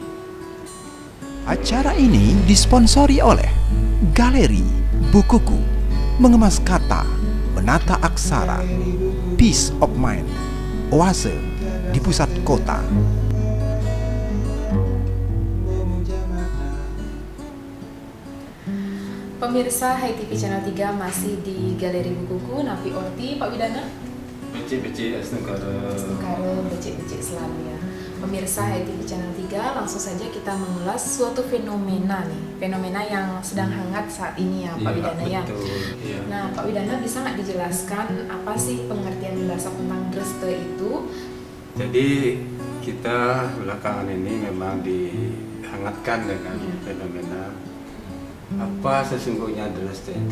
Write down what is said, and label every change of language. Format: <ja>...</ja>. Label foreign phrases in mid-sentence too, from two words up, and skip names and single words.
<id>Acara ini disponsori oleh Galeri Bukuku, Mengemas Kata, Menata Aksara,</id> <en>Peace of Mind,</en> <id>Oase di pusat kota. Pemirsa HiTV Channel 3 masih di Galeri Bukuku,</id> <ban>Napi Orti, Pak Widana. Becik-becik Astungkara. Astungkara, becik-becik</ban> <id>selalu ya. Pemirsa HiTV Channel 3, langsung saja kita mengulas suatu fenomena nih. Fenomena yang sedang hangat saat ini ya Pak Widana ya. Iya. Nah Pak Widana bisa nggak dijelaskan apa sih pengertian mendasar tentang Dreste itu? Jadi kita belakangan ini memang dihangatkan dengan fenomena apa sesungguhnya Dreste itu.</id>